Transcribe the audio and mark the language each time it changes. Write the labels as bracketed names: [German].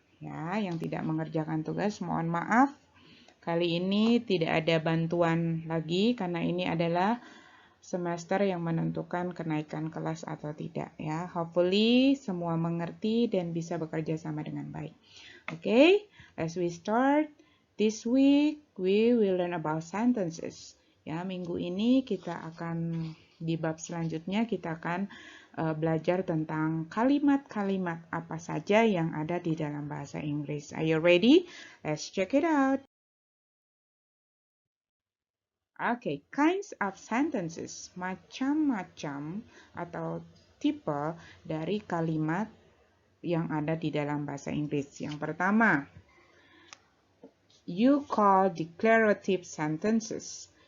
[Indonesian] Ya, yang tidak mengerjakan tugas mohon maaf. Kali ini tidak ada bantuan lagi karena ini adalah semester yang menentukan kenaikan kelas atau tidak, ya. [English] Hopefully [Indonesian] semua mengerti dan bisa bekerja sama dengan baik. [English] Okay, as we start this week, we will learn about sentences. [Indonesian] Ya, minggu ini kita akan di bab selanjutnya kita akan belajar tentang kalimat-kalimat apa saja yang ada di dalam bahasa Inggris. [English] Are you ready? Let's check it out. Okay, kinds of sentences, [Indonesian] macam-macam atau tipe dari kalimat yang ada di dalam bahasa Inggris. Yang pertama, [English] you call declarative sentences.